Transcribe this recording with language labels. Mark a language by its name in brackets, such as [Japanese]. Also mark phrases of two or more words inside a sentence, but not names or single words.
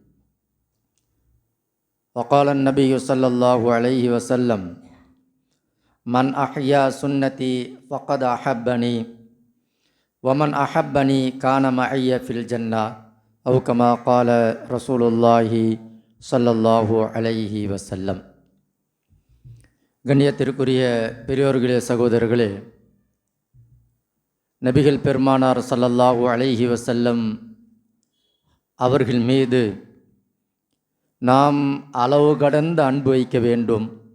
[Arabic] وقال النبي صلى الله عليه وسلم: من أحيا سنتي فقد أحبني ومن أحبني كان معي في الجنة أو كما قال رسول الله صلى الله عليه وسلم. [Tamil] கண்ணியத்திற்குரிய பெரியோர்களே, சகோதரர்களே, நபிகள் பெருமானார் [Arabic] صلى الله عليه وسلم [Tamil] அவர்கள் மீது நாம் அளவு கடந்த அன்பு வைக்க வேண்டும்.